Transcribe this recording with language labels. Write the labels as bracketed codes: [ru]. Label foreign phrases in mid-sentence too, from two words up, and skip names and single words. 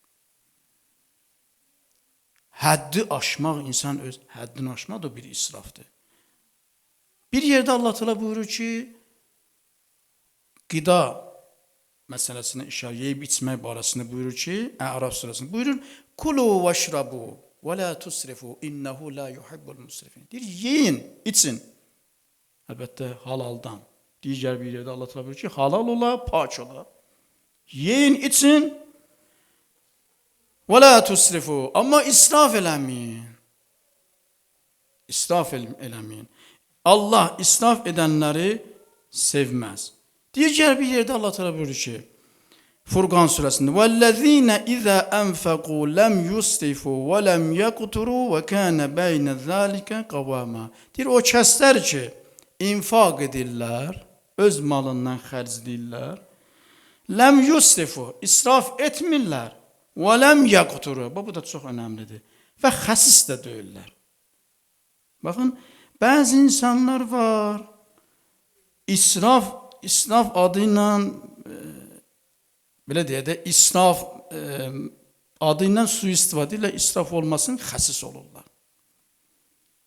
[az] Həddi aşmaq, insan öz həddini aşmaq da bir israfdır. Bir yerdə Allah Teala buyurur ki, qida məsələsini işarə yeyib içmək barəsində buyurur ki, Ərəf surəsində buyurur, [ar] كلوا واشربوا ولا تسرفوا إنه لا يحب المسرفين. [az] Deyir, yeyin, için. Əlbəttə halaldan. Digər bir yerdə Allah Teala buyurur ki, halal ola, pak ola. Yeyin, için. [ar] ولا تسرفوا. [az] Amma israf eləməyin. İsraf eləməyin. Allah israf edənləri sevməz. Digər bir yerdə Allah Teala buyurur ki, Furqan surəsində [ar] "والذين إذا أنفقوا لم يسرفوا ولم يقتروا وكان بين ذلك قواما." [az] Deyir, o kəslər ki, infaq edirlər, öz malından xərcləyirlər, [ar] لم يسرفوا, [az] israf etmirlər, [ar] ولم يقتروا. [az] Bu da çox önəmlidir. Və xəsis də deyirlər. Baxın, bəzi insanlar var, İsraf adı ilə, belə deyək də, israf adı ilə sui-istifadə ilə israf olmasın, xəsis olurlar.